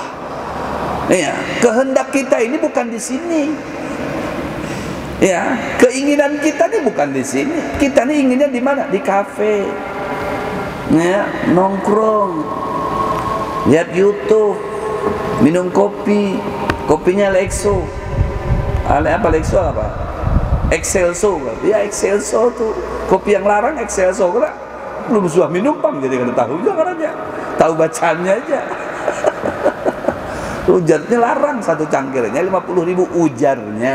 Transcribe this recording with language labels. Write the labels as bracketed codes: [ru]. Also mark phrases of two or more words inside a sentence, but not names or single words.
[id] Ya, kehendak kita ini bukan di sini. Ya, keinginan kita ini bukan di sini. Kita ini inginnya di mana? Di kafe. Ya, nongkrong, lihat YouTube, minum kopi, kopinya Lexo. Apa Lexo apa? Excelso. Ya, Excelso tuh. [bjn] Kopi yang larang Excelso kan. Belum suah minum pang, jadi kada tahu juga aja. [id] Tahu bacanya aja. [bjn] Ujarnya larang, satu cangkirnya 50.000 ujarnya.